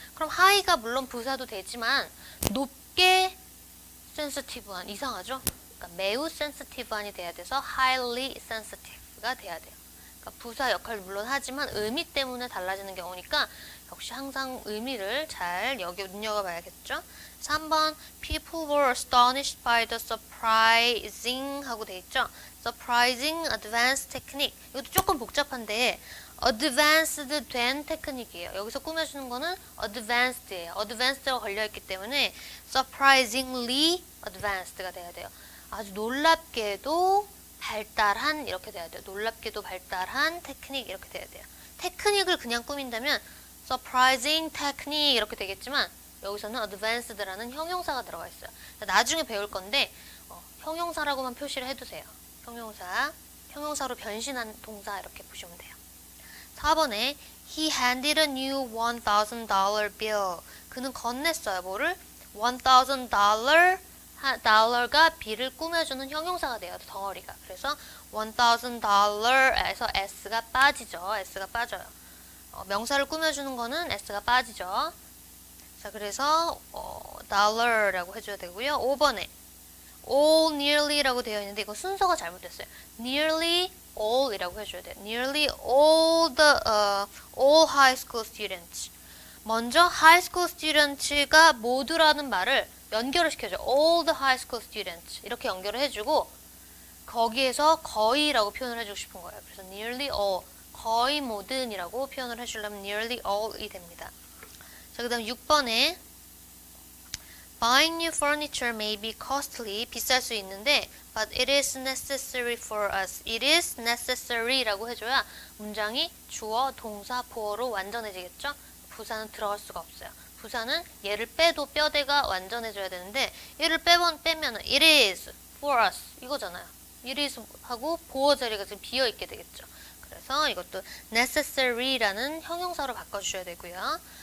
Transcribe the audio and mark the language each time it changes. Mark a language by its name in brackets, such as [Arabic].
[Korean] 그럼 high가 물론 부사도 되지만 높게 sensitive한, 이상하죠? 그러니까 매우 sensitive한이 돼야 돼서 highly sensitive가 돼야 돼요. 그러니까 부사 역할을 물론 하지만 의미 때문에 달라지는 경우니까 역시 항상 의미를 잘 눈여겨봐야겠죠. [English] 3번 People were astonished by the surprising [Korean] 하고 돼 있죠. [English] Surprising advanced technique. [Korean] 이것도 조금 복잡한데 advanced 된 테크닉이에요. 여기서 꾸며주는 거는 advanced예요. advanced가 걸려있기 때문에 surprisingly advanced가 돼야 돼요. 아주 놀랍게도 발달한 이렇게 돼야 돼요. 놀랍게도 발달한 테크닉 이렇게 돼야 돼요. 테크닉을 그냥 꾸민다면 surprising technique 이렇게 되겠지만 여기서는 advanced라는 형용사가 들어가 있어요. 나중에 배울 건데 형용사라고만 표시를 해두세요. 형용사로 변신한 동사 이렇게 보시면 돼요. [English] 4번에 He handed a new $1,000 bill. [Korean] 그는 건넸어요. 뭐를? $1,000가 비를 꾸며주는 형용사가 돼요. 덩어리가. 그래서 $1,000에서 s가 빠지죠. s가 빠져요. 명사를 꾸며주는 거는 s가 빠지죠. 자, 그래서 dollar라고 해줘야 되고요. 5번에 all nearly라고 되어 있는데 이거 순서가 잘못됐어요. nearly all 이라고 해줘야 돼요. [English] nearly all high school students. [Korean] 먼저 [English] high school students가 [Korean] 모두라는 말을 연결을 시켜줘. [English] All the high school students [Korean] 이렇게 연결을 해주고 거기에서 거의라고 표현을 해주고 싶은 거예요. 그래서 nearly all 거의 모든이라고 표현을 해주려면 nearly all이 됩니다. 자, 그 다음 6번에 [English] Buying new furniture may be costly [Korean] 비쌀 수 있는데 [English] but it is necessary for us. [Korean] It is necessary라고 해줘야 문장이 주어, 동사, 보어로 완전해지겠죠? 부사는 들어갈 수가 없어요. 부사는 얘를 빼도 뼈대가 완전해져야 되는데 얘를 빼면 it is for us 이거잖아요. it is 하고 보어 자리가 지금 비어있게 되겠죠. 그래서 이것도 necessary라는 형용사로 바꿔주셔야 되고요.